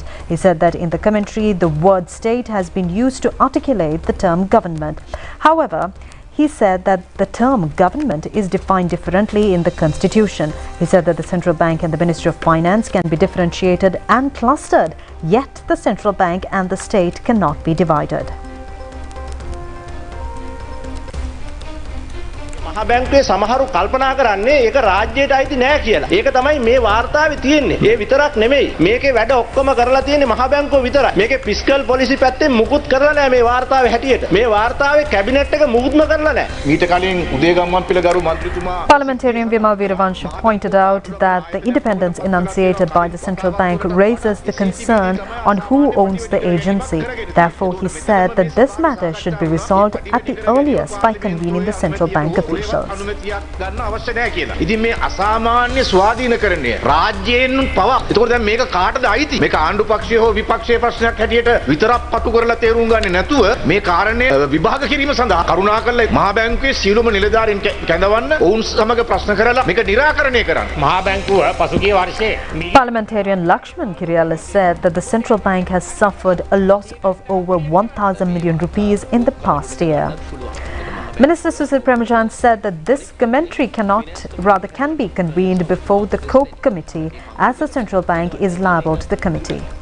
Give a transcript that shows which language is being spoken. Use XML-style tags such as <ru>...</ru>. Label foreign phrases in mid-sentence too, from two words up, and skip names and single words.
<en>He said that in the commentary, the word state has been used to articulate the term government. However, he said that the term government is defined differently in the constitution. He said that the central bank and the Ministry of Finance can be differentiated and clustered, yet the central bank and the state cannot be divided.</en> <si>මහ බැංකුවේ සමහරු කල්පනා කරන්නේ ඒක රාජ්‍යයට අයිති නෑ කියලා. ඒක තමයි මේ වාර්තාවේ තියෙන්නේ. ඒ විතරක් නෙමෙයි. මේකේ වැඩ ඔක්කොම කරලා තියෙන්නේ මහ බැංකුව විතරයි. මේකේ</si> <en>fiscal policy</en> <si>පැත්තෙන් මුකුත් කරලා නෑ මේ වාර්තාවේ හැටියට. මේ වාර්තාවේ කැබිනට් එක මුකුත්ම කරලා නෑ. ඊට කලින් උදේගම්මන්පිල ගරු මන්ත්‍රීතුමා</si> <en>Parliamentarian Vimal Veeravansh pointed out that the independence enunciated by the central bank raises the concern on who owns the agency. Therefore, he said that this matter should be resolved at the earliest by convening the central bank officials.</en> <si>ගන්න අවශ්‍ය නැහැ කියලා. ඉතින් මේ අසාමාන්‍ය ස්වාධීනකරණය රාජ්‍යයෙන් පවා. ඒකෝර දැන් මේක කාටද අයිති? මේක ආණ්ඩු පක්ෂයේ හෝ විපක්ෂයේ ප්‍රශ්නයක් හැටියට විතරක් පටු කරලා තේරුම් ගන්නේ නැතුව මේ කාරණේ විභාග කිරීම සඳහා කරුණාකරලා මහා බැංකුවේ සියලුම නිලධාරීන් කැඳවන්න ඔවුන් සමග ප්‍රශ්න කරලා මේක निराකරණය කරන්න. මහා බැංකුව පසුගිය වර්ෂයේ</si> <en>Parliamentarian Lakshman Kirialis said that the central bank has suffered a loss of over 1,000 million rupees in the past year. Minister Susil Premajand said that this commentary can be convened before the COPE committee, as the central bank is liable to the committee.</en>